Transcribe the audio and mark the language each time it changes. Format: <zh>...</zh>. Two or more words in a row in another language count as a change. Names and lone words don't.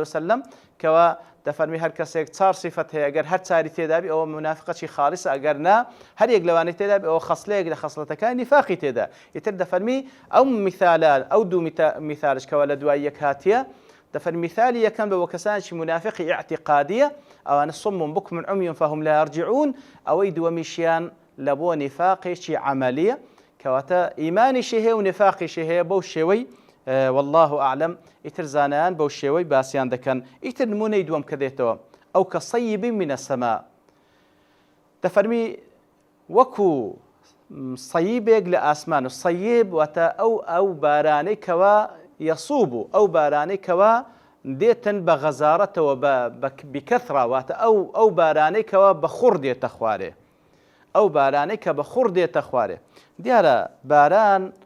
<ckb>وسلم کەوا دەفەرمی هەر کەسێک 4 صفەت هەیە ئەگەر هەر چاری تێدا بێ ئەوە منافقەتی خاڵیسە ئەگەر نا هەر یەک لەوانەی تێدا بێ ئەوە خەسلەیەک لە خەسڵەتەکانی نفاقی تێدا ئیتر دەفەرمی ئەو مثالان ئەو دوو مثالش کەوا لە دوای یەک هاتیە دەفەرمی مثالی یەکەم بەوە کەسانێکی منافقی اعتقادیە ئەوانە</ckb> <ar>صم بكم عمي فهم لا يرجعون</ar> <ckb>ئەوەی دووەمیشیان لە بۆ نفاقێکی عملیە کەواتە ئیمانیشی هەیە و نفاقیشی هەیە بەو شێوەی</ckb> <ar>والله أعلم</ar> <ckb>ئیتر زانایان بەو شێوەی باسییان دەکەن ئیتر نمونەی دووەم کە دێتەوە ئەو کە</ckb> <ar>صەیب من السەما</ar> <ckb>دەفەرمی وەکو صەیبێک لە ئاسمان و صەیب واتە ئەو بارانەی کەوا یەسووب ئەو بارانەی کەوا دێتن بە غەزارەتەوە بکەثرا واتە ئەو بارانەی کەوا بە خوڕ دێتە خوارێ ئەو بارانەی کە بە خوڕ دێتە خوارێ دیارە باران</ckb>